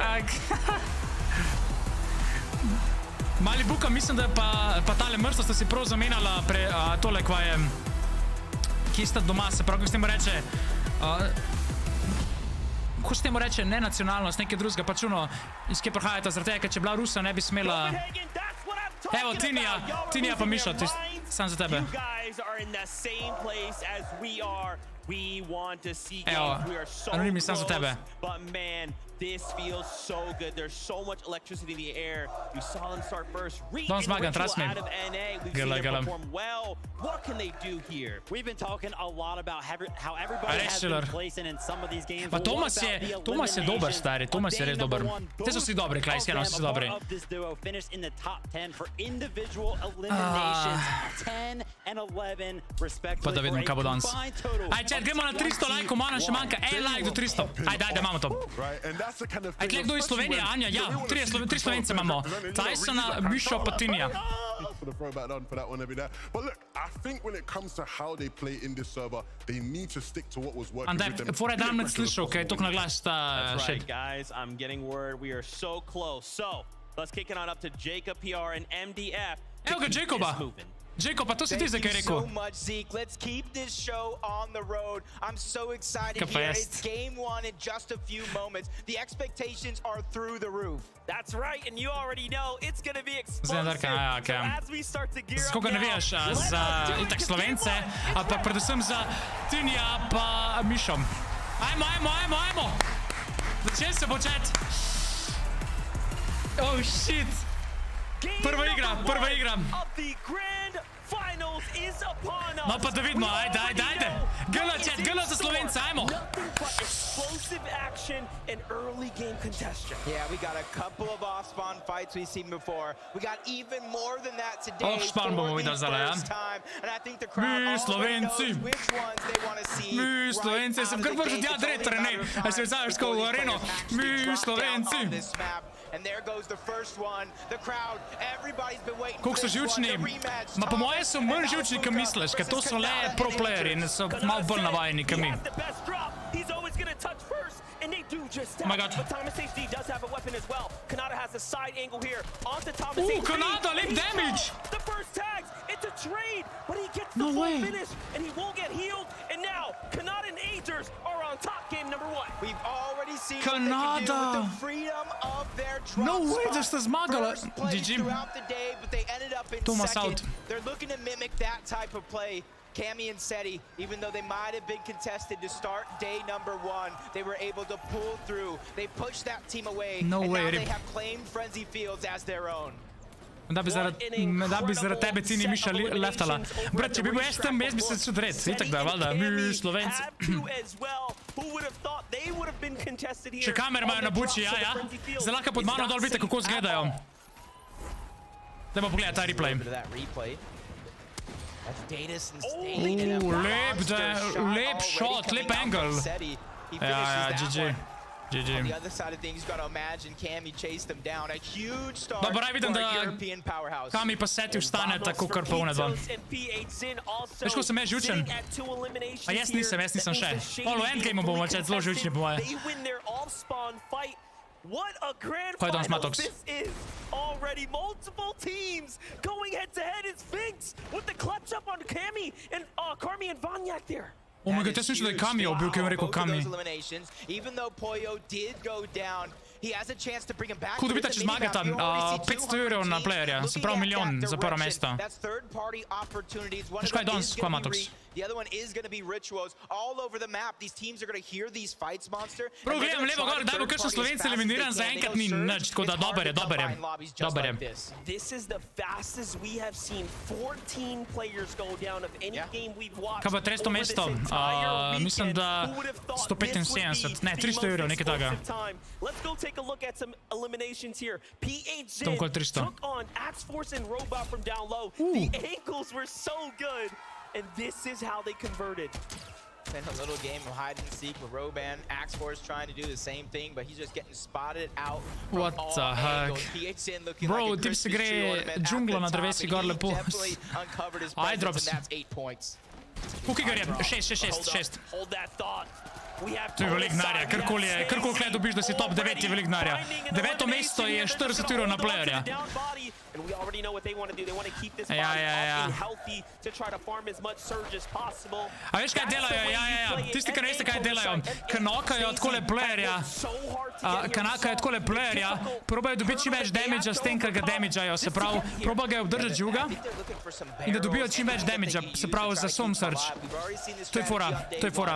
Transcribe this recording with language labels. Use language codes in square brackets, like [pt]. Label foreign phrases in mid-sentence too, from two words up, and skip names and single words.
[sl] Mali buko, mislim, da je pa tale mrstvo sta si prav zamenjala tole, kva je, kje sta doma, se pravi, kako se temu reče, kako se temu reče, ne nacionalnost, nekaj drugega, pač ono, iz kje prihajata, zaradi tega, ker če bila Rusa, ne bi smela. Evo, Tinija pa Misha, sam za tebe. Evo, anonimni sam za tebe. [en] This feels so good. There's so much electricity in the air. You saw them start first. Don't smaga, trust me. Out of NA. We've seen them perform well. What can they do here? We've been talking a lot about how everybody has been placing in some of these games. [sl] Pa Thomas je dober, stari. Thomas je res dober. Te so si dobri, klaj, iskreno so si dobri. [en] This duo finished in the top 10 for individual eliminations. 10 and 11 respectively. [sl] Pa da vidimo, kaj bo danes. Aj, čet, gremo na 300 lajkov, manj še manjka. En like do 300. Ajde, imamo to. Aj, tle kdo iz Slovenije? Anja, ja, 3 Slovence imamo. TaySona, Misha pa Tinija. [en] For the throwback on for that one every day. But look, I think when it comes to how they play in this server, they need to stick to what was working with them. [sl] Andaj, fora je dam nek slišal, kaj tok na glas ta [en] That's shit. right, guys. I'm getting word. We are so close. So, let's kick it on up to Jacob PR and MDF. [sl] Evo ga, Jacoba. Jacob, pa to si ti zdaj kaj rekel. [en] Thank you so much, Zeke. Let's keep this show on the road. I'm so excited here. It's game 1 in just a few moments. The expectations are through the roof. That's right, and you already know it's going to be explosive. So as we start to gear up [sl] Skoga navijaš za itak Slovence, pa predvsem za Tinija pa Mishom. Ajmo! Začel se bo chat. Oh shit. Prva igra. No pa da vidimo, ajde. Gala za Slovence, ajmo. [en] Yeah, we got a couple of off-spawn fights we've seen before. We got even more than that today [sl] Off-spawn bomo videli zdaj, ja. [en] And I think the crowd already knows which ones they want to see. [sl] Mi Slovenci, sem kar prišel tja T3eny. A se vzaješ ko v areno. Mi Slovenci. [en] And there goes the first one. The crowd, everybody's been waiting for this one, the rematch. [sl] Ma po moje so manj živčni, kot misliš, ker to so le pro playeri in so malo bolj navajeni, kot mi. [en] He's always going to touch first, and they do just that. Oh my God. But Thomas HD does have a weapon as well. KODA has a side angle here onto Thomas HD. KODA, lip damage! The first tags, it's a trade, but he gets the full finish, and he won't get healed. And now, KODA and Agers are on top, game number 1. We've already seen what they can do with the freedom of their drop No way, [sl] da sta zmagala. GG. [en] Throughout the day, but they ended up in Thomas second. out. They're looking to mimic that type of play. Cammy and Seti, even though they might have been contested to start day number 1, they were able to pull through. They pushed that team away, and now they have claimed Frenzy Fields as their own. [sl] Da bi zaradi tebe cini Misha leftala. Brat, če bi bil jaz tam, jaz bi se čud red. Itak da, valjda, mi Slovenci. Še kamere imajo na buči, ja. Zdaj lahko pod mano dol vidite, kako zgledajo. Dajmo pogledati ta replay. Lep shot, lep angle. Ja, GG. [en] On the other side of things, got to imagine Cammy chased them down. A huge start [sl] Dobro, aj vidim, [en] for a [sl] da [en] European powerhouse. [sl] Kami pa Seti vstane tako kar pa une dva. Veš, ko sem jaz žučen? A jaz nisem še. Polo endgame bomo če zelo žučni po moje. [en] What a grand Fight on final Smatox. this is already. Multiple teams going head to head. It's Finks with the clutch up on Cammy and Carmi and Vanyak there. Oh my god, [sl] jaz mislim, da je Kami bil, ki je rekel Kami. [en] Even though Poyo did go down, he has a chance to bring him back. [sl] Kako dobita, če zmagata 500 € na playerja, se pravi milijon za prvo mesto. Veš kaj je danes, kva Matox? [en] The other one is going to be rituals all over the map. These teams are going to hear these fights, Monster. [sl] Prav gledam levo gor, da bo kakšen Slovenci eliminiran, zaenkrat ni nič, tako da dober je. [en] This is the fastest we have seen 14 players go down of any game we've watched. [sl] Kaj pa 300 mesto? Mislim, da 175, ne, 300 €, nekaj takega. [en] Let's go take a look at some eliminations here. PH [sl] Tam okoli 300. [en] took on Axe Force and Robot from down low. The angles were so good. And this is how they converted. And a little game of hide and seek with Roban. Axe Force trying to do the same thing, but he's just getting spotted out from What all the heck? angles. PH looking [sl] Bro, [en] like a [sl] tip se [en] Christmas tree [sl] gre [en] ornament at [sl] džungla [en] the [sl] na [en] top, [sl] drevesi [en] and [sl] gor [en] he [sl] lepo. [en] definitely uncovered his [sl] Aj, [en] presence, drops. and that's 8 points. [sl] Koliko iger je? 6. [en] Hold that thought. [sl] To je velik denarja, karkoli kle dobiš, da si top 9 je velik denarja. 9. mesto je 40 € na playerja. [en] And we already know what they want to do. They want to keep this [sl] Ja. [en] up and healthy to try to farm as much surge as possible. [sl] A veš kaj delajo? Ja. Tisti, ki ne veste kaj delajo. Kanakajo takole playerja, probajo dobiti čim več damagea s tem, ker ga damageajo. Se pravi, probajo ga obdržati žuga in da dobijo čim več damagea, se pravi za Storm Surge. To je fora.